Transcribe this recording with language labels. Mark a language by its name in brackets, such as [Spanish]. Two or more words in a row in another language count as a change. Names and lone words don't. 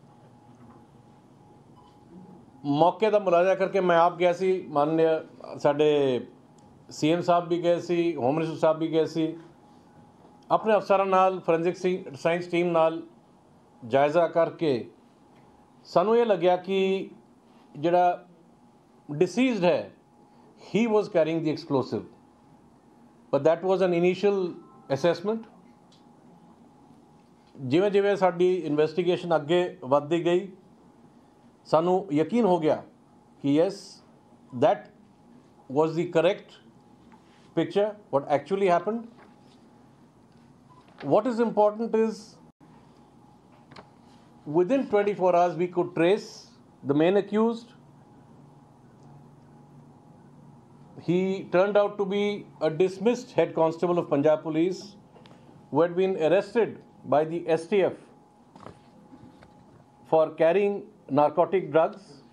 [Punjabi] मौके ਦਾ ਮੁਲਾਜ਼ਾ ਕਰਕੇ ਮੈਂ ਆਪ ਗਿਆ ਸੀ, ਮਾਨਯ ਸਾਡੇ CM ਸਾਹਿਬ ਵੀ ਗਏ ਸੀ, [English] home minister [Punjabi] ਸਾਹਿਬ ਵੀ ਗਏ ਸੀ, ਆਪਣੇ ਅਫਸਰਾਂ ਨਾਲ, [English] forensic science team [Punjabi] ਨਾਲ ਜਾਇਜ਼ਾ ਕਰਕੇ ਸਾਨੂੰ ਇਹ ਲੱਗਿਆ ਕਿ ਜਿਹੜਾ deceased ਹੈ, [English] he was carrying the explosive. But that was an initial assessment. [Punjabi] ਜਿਵੇਂ ਜਿਵੇਂ ਸਾਡੀ ਇਨਵੈਸਟੀਗੇਸ਼ਨ ਅੱਗੇ ਵੱਧਦੀ ਗਈ, ਸਾਨੂੰ ਯਕੀਨ ਹੋ ਗਿਆ ਕਿ [English] yes, that was the correct picture, what actually happened. What is important is within 24 hours we could trace the main accused. He turned out to be a dismissed head constable of Punjab Police who had been arrested by the STF for carrying narcotic drugs.